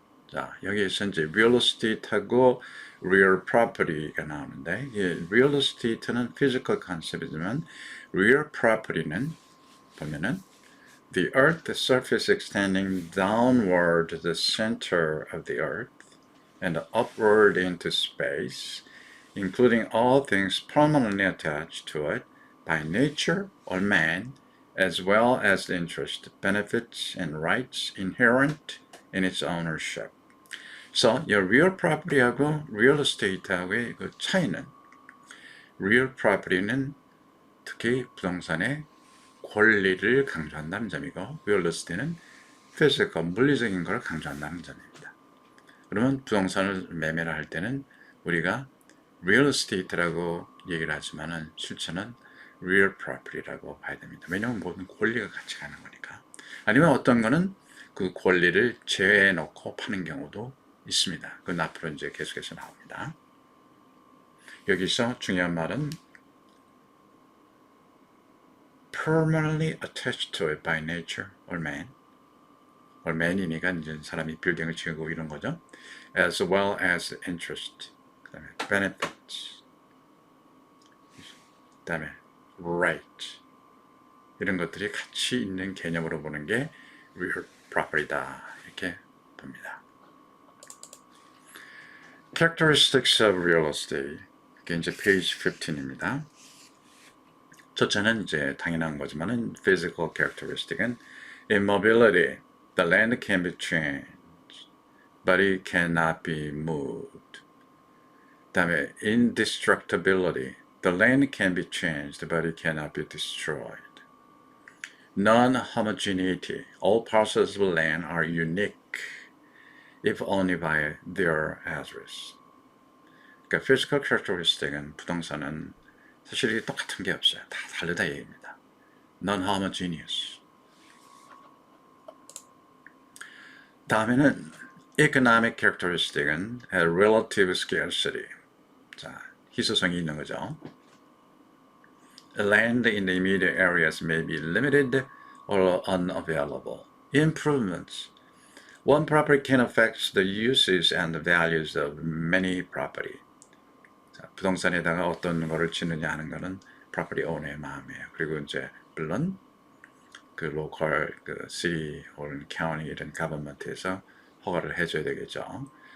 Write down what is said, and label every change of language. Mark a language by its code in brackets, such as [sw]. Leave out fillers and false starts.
[ko] 자, 여기에서 이제 real estate하고 real property가 나오는데 real estate는 physical concept이지만 real property는 보면은 [en] the earth surface extending downward to the center of the earth and upward into space, including all things permanently attached to it by nature or man, as well as the interest, benefits, and rights inherent in its ownership. [ko] 그래서 이 real property하고 real estate하고의 그 차이는 real property는 특히 부동산의 권리를 강조한다는 점이고 real estate는 physical, 물리적인 걸 강조한다는 점입니다. 그러면 부동산을 매매를 할 때는 우리가 real estate라고 얘기를 하지만은 실제는 real property라고 봐야 됩니다. 왜냐하면 모든 권리가 같이 가는 거니까. 아니면 어떤 거는 그 권리를 제외해 놓고 파는 경우도 있습니다. 그건 앞으로 이제 계속해서 나옵니다. 여기서 중요한 말은 [en] permanently attached to it by nature or man. [ko] or man이니까 이제 사람이 빌딩을 지으고 이런 거죠. [en] as well as interest. [ko] 그다음에 benefits. 그다음에 right. 이런 것들이 같이 있는 개념으로 보는 게 real property다. 이렇게 봅니다. [en] Characteristics of real estate. [ko] 이게 이제 page 15입니다. 첫째는 이제 당연한 거지만은 physical characteristic은 immobility. [en] The land can be changed, but it cannot be moved. [ko] 그다음에 indestructibility. [en] The land can be changed, but it cannot be destroyed. Non-homogeneity. All parcels of land are unique, if only by their address. [ko] 그러니까 physical characteristic은 부동산은 사실 똑같은 게 없어요. 다 다르다 얘기입니다. Non-homogeneous. 다음에는 economic characteristic은 relative scarcity. 자, 희소성이 있는 거죠. [en] Land in the immediate areas may be limited or unavailable. Improvements. One property can affect the uses and the values of many property. [ko] 자, 부동산에다가 어떤 거를 짓느냐 하는 거는 property owner의 마음이에요. 그리고 이제 물론 그 로컬, 그 city or county 이런 government에서 허가를 해줘야 되겠죠.